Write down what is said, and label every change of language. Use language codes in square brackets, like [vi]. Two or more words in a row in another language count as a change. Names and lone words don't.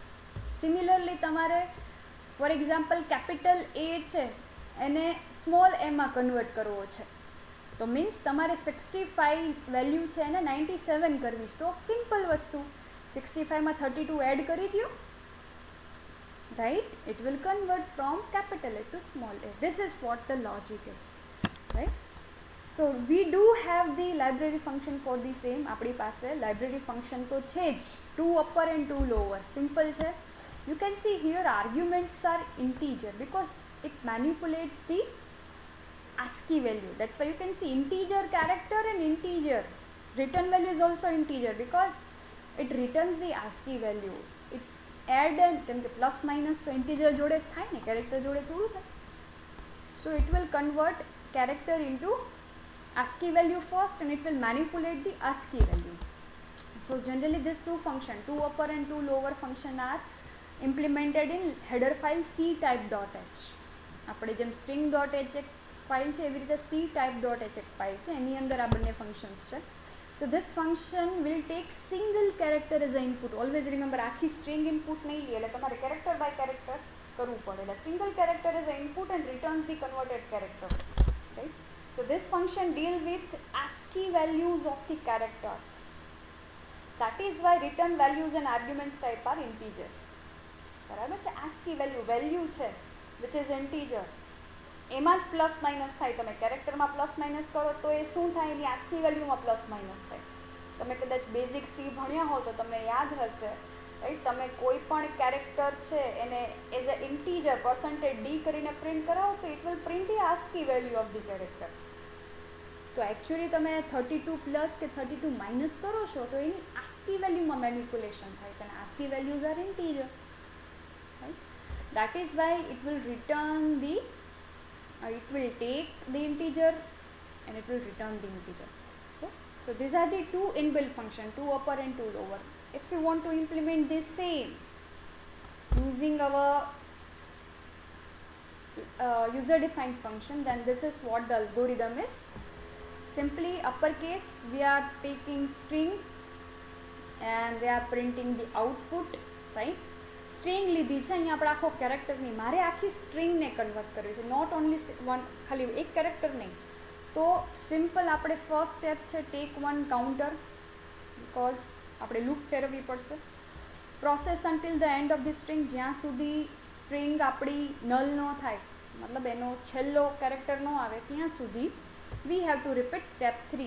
[gu] સિમિલરલી તમારે [en] for example capital A [gu] છે એને સ્મોલ એમાં કન્વર્ટ કરવો છે, તો મીન્સ તમારે 65 વેલ્યુ છે એને 97 કરવી છે. તો સિમ્પલ વસ્તુ, 65માં 32 એડ કરી દો, [en] right? It will convert from capital A to small a. This is what the logic is, right? So we do have the library function for the same. [gu] આપણી પાસે [en] library function [gu] તો છે જ, [en] 2 upper and 2 lower, simple [gu] છે. [en] You can see here arguments are integer because it manipulates the ASCII value. That's why you can see integer character and integer. Return value is also integer because it returns the ASCII value. It add and [gu] કેમ કે [en] plus minus [gu] તો ઇન્ટીજર જોડે થાય ને, કેરેક્ટર જોડે થોડું થાય. [en] So it will convert character into ASCII value first and it will manipulate the ASCII value. So generally these two functions, 2 upper and 2 lower function are implemented in header file ctype.h. [gu] આપણે જેમ string.h એક ફાઇલ છે એવી રીતે ctype.h એક ફાઇલ છે, એની અંદર આ બંને ફંક્શન્સ છે. [en] So this function will take single character as an input. Always remember, [gu] આખી [en] string input [gu] નહીં લે, એટલે તમારે [en] character by character [gu] કરવું પડે. [en] એટલે single character as an input and returns the converted character. Right? So this function deal with ASCII values of the characters. That is why return values and arguments type are integer. [gu] બરાબર છે? [en] ASCII value [gu] છે [en] which is integer, [gu] એમાં જ [en] plus minus [gu] થાય. તમે કેરેક્ટરમાં [en] plus minus [gu] કરો તો એ શું થાય? એની ASCII વેલ્યુમાં [en] plus minus [gu] થાય. તમે કદાચ [en] basic C [gu] ભણ્યા હો તો તમને યાદ હશે, રાઈટ? તમે કોઈ પણ કેરેક્ટર છે એને [en] as a integer %d [gu] કરીને પ્રિન્ટ કરાવો તો [en] it will print the ASCII value of the character. [gu] તો એકચ્યુઅલી તમે 32 પ્લસ કે 32 માઇનસ કરો છો તો એની ASCII વેલ્યુમાં મેનિપ્યુલેશન થાય છે, અને [en] ASCII values are integer, right? That is why it will return the it will take the integer and it will return the integer. Okay? So these are the two inbuilt function, 2 upper and 2 lower. If we want to implement this same using our user defined function, then this is what the algorithm is. Simply uppercase, we are taking string and we are printing the output, right? [gu] સ્ટ્રિંગ લીધી છે, અહીંયા આપણે આખો કેરેક્ટરની, મારે આખી સ્ટ્રિંગને કન્વર્ટ કરવી છે, [en] not only one, [gu] ખાલી એક કેરેક્ટર નહીં. તો સિમ્પલ આપણે [en] first step [gu] છે [en] take 1 counter, because [gu] આપણે લૂપ ફેરવવી પડશે. [en] process until the end of the string, [gu] જ્યાં સુધી સ્ટ્રિંગ આપણી નલ ન થાય, મતલબ એનો છેલ્લો કેરેક્ટર ન આવે ત્યાં સુધી [en] we have to repeat step 3.